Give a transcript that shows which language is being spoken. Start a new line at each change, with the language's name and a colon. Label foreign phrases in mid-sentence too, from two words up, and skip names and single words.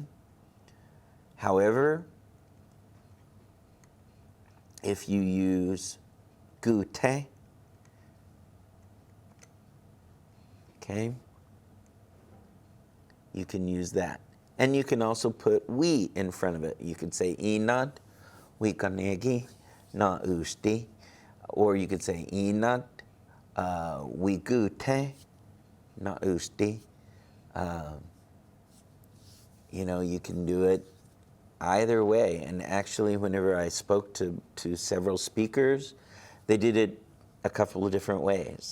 English: However, if you use gute, okay, you can use that. And you can also put we in front of it. You could say inad, we ganegi, na usti. Or you could say inad, we gute, na usti. You know, you can do it either way. And actually, whenever I spoke to several speakers, they did it a couple of different ways.